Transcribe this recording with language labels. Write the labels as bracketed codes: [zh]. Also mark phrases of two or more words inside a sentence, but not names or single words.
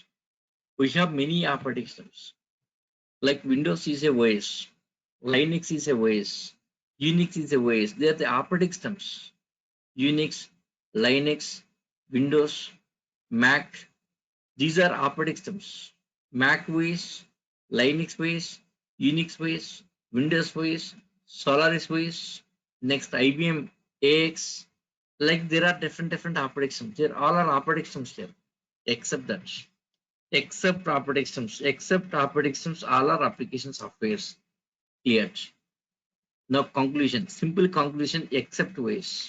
[en] We have many operating systems. Like Windows is a OS, Linux is a OS, Unix is a OS. They are the operating systems. Unix, Linux, Windows, Mac. These are operating systems. Mac OS, Linux OS, Unix OS, Windows OS, Solaris OS. Next IBM AX. Like there are different operating systems. There all are operating systems there, except that. Except operating systems. Except operating systems, all are application softwares. Clear. Now conclusion. Simple conclusion. Except OS.